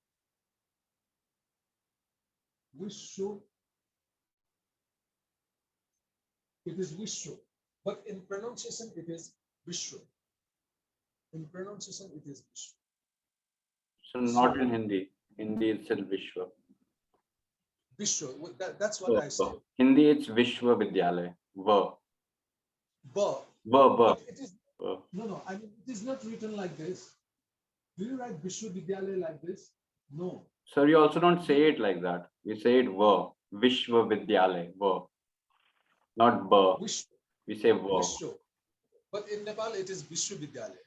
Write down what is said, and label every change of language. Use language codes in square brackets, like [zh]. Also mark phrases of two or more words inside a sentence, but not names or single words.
[en] It is Vishwa, but in pronunciation it is Vishwa. In pronunciation it is Vishwa. So not in Hindi. Hindi itself Vishwa. Vishwa, that's what I said. Hindi it's [hi] Vishwa Vidyalaya. Va. Ba. Va. [en] It is no. I mean, it is not written like this. Do you write Vishwavidyalaya like this? No. Sir, you also don't say it like that. You say it va. [hi] Vishwa Vidyalaya. [en] Va. Not ba. Vishwa. We say va. Vishwa. But in Nepal it is Vishwavidyalaya.